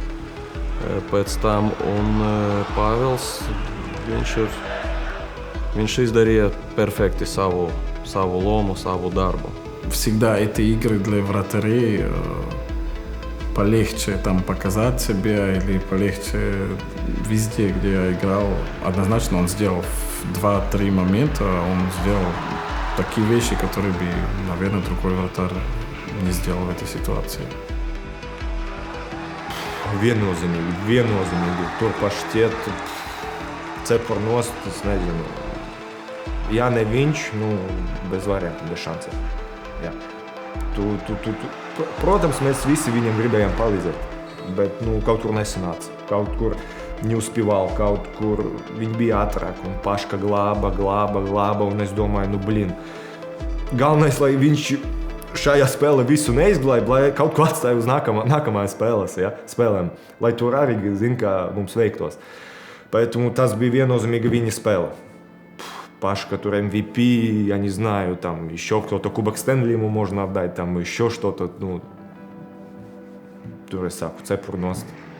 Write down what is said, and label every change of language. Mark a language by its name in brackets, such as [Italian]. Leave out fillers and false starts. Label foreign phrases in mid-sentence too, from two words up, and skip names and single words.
[Latvian] Pēc tam, un Pāvils, viņš izdarīja perfekti savu lomu, savu darbu. [Russian] Всегда эти игры для вратарей полегче там показать себя или полегче везде, где я играл. Однозначно он сделал 2-3 момента, он сделал такие вещи, которые бы, наверное, другой вратарь не сделал в этой ситуации. [Latvian] Viennozīmīgi. Tur pašķiet, cepur nost, es nezinu. Ja ne viņš, bez variantiem, bez šancēm. Jā. Protams, mēs visi viņam gribējām palīdzēt, bet kaut kur nesanāca. Kaut kur neuspівал, kaut kur viņi bija ātrāk un paška glāba, un es domāju, galvenais, lai viņš šajā spēlē visu neizglābj, lai kaut ko atstāja uz nākamajām spēlēm, lai tur arī zina, kā mums veiktos. Поэтому tas bija viennozīmīgi viņa spēle. Пашка, тур MVP, я не знаю, там еще кто-то, Кубок Стэнли ему можно отдать, там еще что-то, тур es saku, cepur nost.